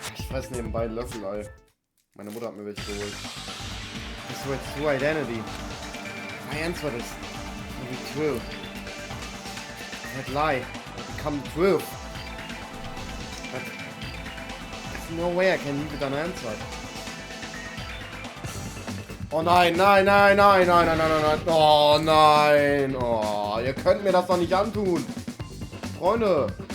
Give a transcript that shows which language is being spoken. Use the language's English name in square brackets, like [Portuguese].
[German] Ich fress nebenbei einen Löffel, Ei. Meine Mutter hat mir welche geholt. [English] This world's true identity. My answer is will be true. That lie will become the truth. But there's no way I can leave it unanswered. [German] Oh nein, nein, nein, nein, nein, nein, nein, nein, oh nein, oh, ihr könnt mir das doch nicht antun. Freunde.